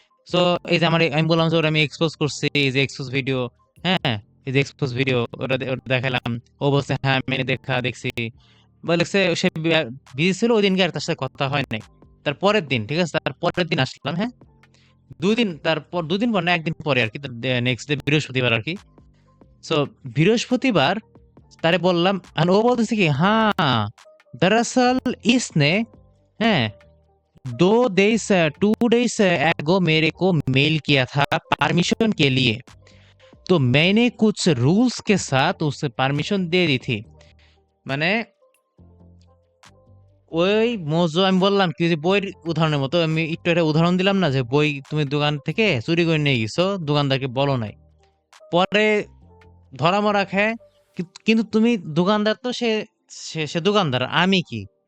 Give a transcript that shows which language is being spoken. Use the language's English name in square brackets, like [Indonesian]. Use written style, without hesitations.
[Bangla] So এই যে আমি বললাম যে ওটা আমি এক্সপোজ করছি, এই যে এক্সপোজ ভিডিও, হ্যাঁ এই যে এক্সপোজ ভিডিও, ওটা দেখালাম। ও বলছে হ্যাঁ আমি দেখছি, বলেছে সে বিজি ছিল ওই দিনকে, আর তার সাথে কথা হয় নাই। তার পরের দিন, ঠিক আছে, তার পরের দিন আসলাম, হ্যাঁ 2 দিন পর না, একদিন পরে আর কি, নেক্সট ডে বৃহস্পতিবার আর কি। সো বৃহস্পতিবার তারে বললাম, আর ও বলতেছে কি হ্যাঁ [Hindi] दरअसल इसने हैं 2 डेज एगो मेरे को मेल किया था परमिशन के लिए, तो मैंने कुछ रूल्स के साथ उसे परमिशन दे दी थी। [Bangla] মানে ওই মোজো, আমি বললাম কি যে বইয়ের উদাহরণের মতো, আমি একটু একটা উদাহরণ দিলাম না, যে বই তুমি দোকান থেকে চুরি করে নিয়ে গেছো, দোকানদারকে বলো নাই, পরে ধরা মরা খায়, কিন্তু তুমি দোকানদার তো সে সে দোকানদার, আমি কি,